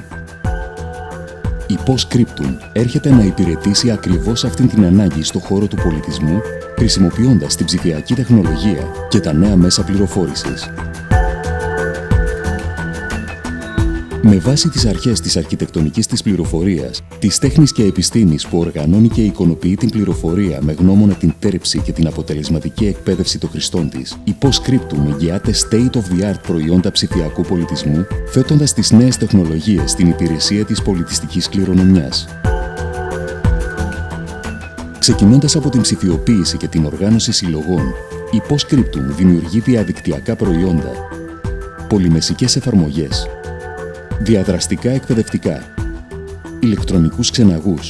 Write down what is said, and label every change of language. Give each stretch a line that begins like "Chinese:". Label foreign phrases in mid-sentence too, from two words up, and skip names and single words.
Greek: Η Post-Scriptum έρχεται να υπηρετήσει ακριβώς αυτήν την ανάγκη στον χώρο του πολιτισμού, χρησιμοποιώντας την ψηφιακή τεχνολογία και τα νέα μέσα πληροφόρησης. Με βάση τις αρχές της αρχιτεκτονικής της πληροφορίας, της τέχνης και επιστήμης που οργανώνει και εικονοποιεί την πληροφορία με γνώμονα την τέρψη και την αποτελεσματική εκπαίδευση των χρηστών της, η Post-Scriptum εγγυάται
English: state-of-the-art
Greek: προϊόντα ψηφιακού πολιτισμού, θέτοντας τις νέες τεχνολογίες στην υπηρεσία της πολιτιστικής κληρονομιάς. Ξεκινώντας από την ψηφιοποίηση και την οργάνωση συλλογών, η Post-Scriptum δημιουργεί διαδικτυακά προϊόντα, πολυμεσικές εφαρμογές, διαδραστικά εκπαιδευτικά, ηλεκτρονικούς ξεναγούς.